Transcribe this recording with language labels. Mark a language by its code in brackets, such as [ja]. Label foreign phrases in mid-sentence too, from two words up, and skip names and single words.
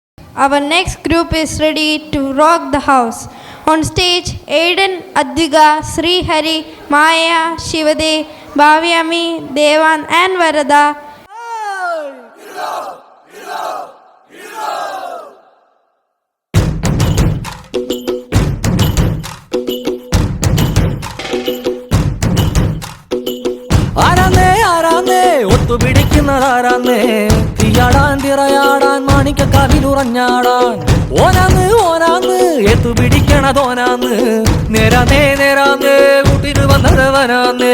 [en] Our next group is ready to rock the house. On stage, Aiden, Adviga, Sri Hari, Maya, Shivade, Bhavyami, Devan and Varada. [ml] ഒത്തു പിടിക്കുന്നതാരാന്നേ തീയാടാൻ തിറയാടാൻ മാണിക്കക്കാവിലുറഞ്ഞാടാൻ ഓനാന്ന് ഓനാന്ന് എത്തു പിടിക്കണതോനാന്ന് നേരാന്നേ നേരാന്നേ കൂട്ടിന് വന്നതവനാന്നേ